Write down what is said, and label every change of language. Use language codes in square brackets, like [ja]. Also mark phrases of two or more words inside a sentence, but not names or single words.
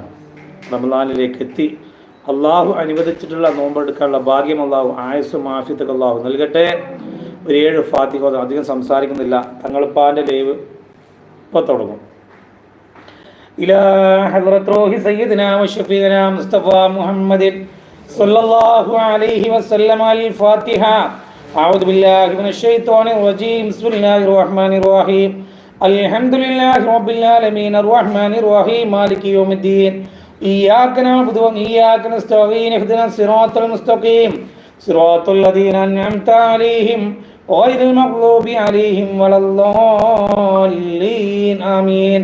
[ml] റമളാനിലേക്ക് എത്തി അള്ളാഹു അനുവദിച്ചിട്ടുള്ള നോമ്പെടുക്കാനുള്ള ഭാഗ്യം അള്ളാഹു ആയുസ്സും ആഫിയത്തും അള്ളാഹു നൽകട്ടെ. ഒരു 7 ഫാത്തിഹ അധികം സംസാരിക്കുന്നില്ല. തങ്ങളിപ്പാൻ്റെ ലൈവ് ഇപ്പോൾ തുടങ്ങും. [ar] إلى حضرة روح سيدنا وشفيعنا مصطفى محمد صلى الله عليه وسلم. الفاتحة. أعوذ بالله من الشيطان الرجيم. بسم الله الرحمن الرحيم. الحمد لله رب العالمين الرحمن الرحيم مالك يوم الدين. إياك نعبد وإياك نستعين اهدنا الصراط المستقيم صراط الذين أنعمت عليهم غير المغضوب عليهم ولا الضالين آمين.